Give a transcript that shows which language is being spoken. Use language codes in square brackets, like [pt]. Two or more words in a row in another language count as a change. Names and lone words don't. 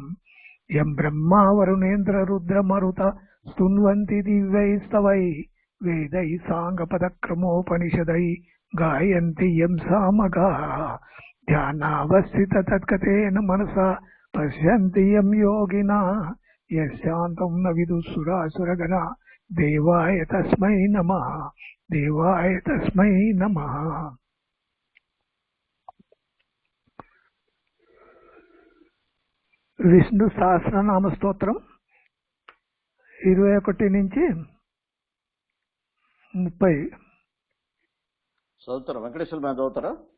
[sa] यं ब्रह्मा वरुणेन्द्र रुद्रमरुत स्तुन्वन्ति दिव्यैस्तवैः वेदैः साङ्गपदक्रमोपनिषदैः गायन्ति यं सामगाः. ध्यानावस्थिततत्गतेन मनसा पश्यन्ति यं योगिनः यशान्तं न विदुसुरासुरगणा देवाय तस्मै नमः. देवाय तस्मै नमः. [te] విష్ణు సహస్రనామ స్తోత్రం 21 నుంచి 30 చదువుతారా? వెంకటేశ్వర మీద చదువుతారా?